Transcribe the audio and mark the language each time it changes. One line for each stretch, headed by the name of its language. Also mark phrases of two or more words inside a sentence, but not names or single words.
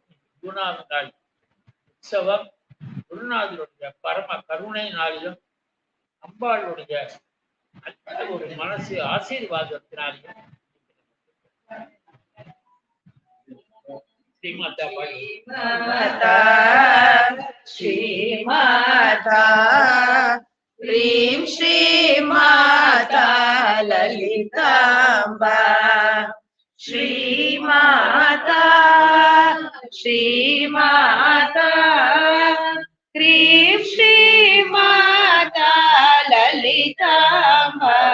Tamil: குருநாத நாள் உற்சவம் குருநாதருடைய பரம கருணை நாளிலும் அம்பாளுடைய ஒரு மனசு ஆசீர்வாதத்தினாலையும் ஸ்ரீமாதா
Sanskrit: ஸ்ரீமாதா ह्रीं श्रीमाता ललिताम्बा श्रीमाता श्रीमाता ह्रीं श्रीमाता ललिताम्बा